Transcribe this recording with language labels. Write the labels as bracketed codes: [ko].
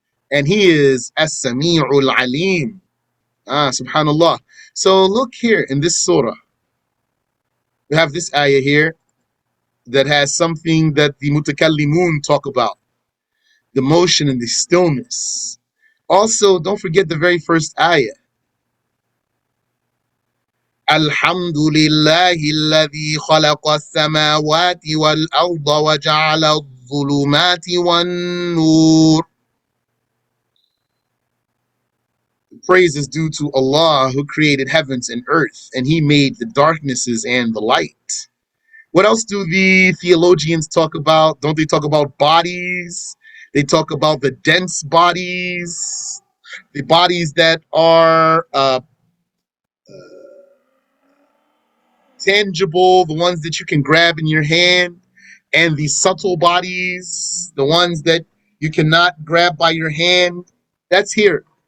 [en] And he is as-Sami'ul Alim. Subhanallah. So look here in this surah. We have this ayah here that has something that the mutakallimun talk about. the motion and the stillness. Also, don't forget the very first ayah. [ar] الحمد لله الذي خلق السماوات والأرض وجعل الظلمات والنور. [en] Praise is due to Allah who created heavens and earth, and He made the darknesses and the light. What else do the theologians talk about? Don't they talk about bodies? They talk about the dense bodies, the bodies that are tangible, the ones that you can grab in your hand, and the subtle bodies, the ones that you cannot grab by your hand. That's here.